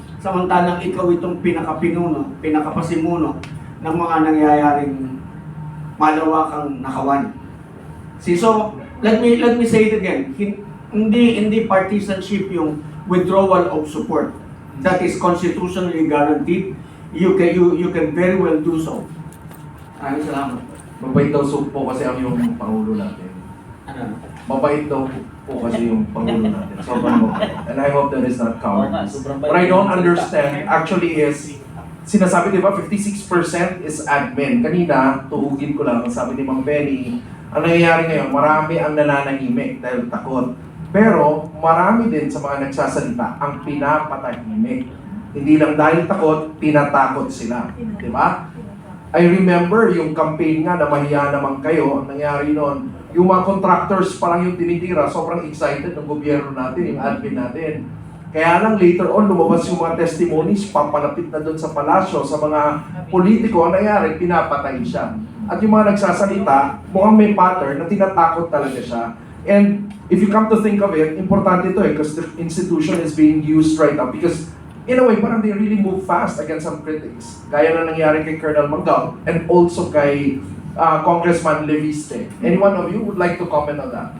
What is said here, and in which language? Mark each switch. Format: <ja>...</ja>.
<tl>Samantalang ikaw itong pinakapasimuno ng mga nangyayaring malawakang nakawan.</tl> <en>So, let me say it again.</en> <tl>Hindi partisanship yung</tl> <en>withdrawal of support. That is constitutionally guaranteed. You can very well do so.</en> <tl>Maraming salamat. Mabait daw po kasi ang yung Pangulo natin. Ano? Mabait daw po kasi yung Pangulo natin. Sobrang mabait.</tl> <en>And I hope that is not cowardice. What I don't understand actually is,</en> <tl>sinasabi di ba</tl> <en>56% is admin.</en> <tl>Kanina, tuhugin ko lang, sabi ni Ma'am Benny, ang nangyayari ngayon, marami ang nananahimik dahil takot. Pero marami din sa mga nagsasalita ang pinapatahimik. Hindi lang dahil takot, pinatakot sila. Di ba?</tl> <en>I remember</en> <tl>yung campaign nga na mahiya naman kayo, ang nangyari noon, yung mga contractors parang yung tinitira, sobrang excited ng gobyerno natin, yung admin natin. Kaya lang later on, lumabas yung mga testimonies, papalapit na doon sa palasyo, sa mga politiko, ang nangyari, pinapatay siya. At yung mga nagsasalita, mukhang may pattern na tinatakot talaga siya.</tl> <en>And if you come to think of it,</en> <tl>importante ito</tl> <en>because the institution is being used right now. Because in a way, parang they really move fast against some critics.</en> <tl>Gaya na nangyari kay Colonel Manggao and also kay Congressman Leviste.</tl> <en>Any one of you would like to comment on that?</en>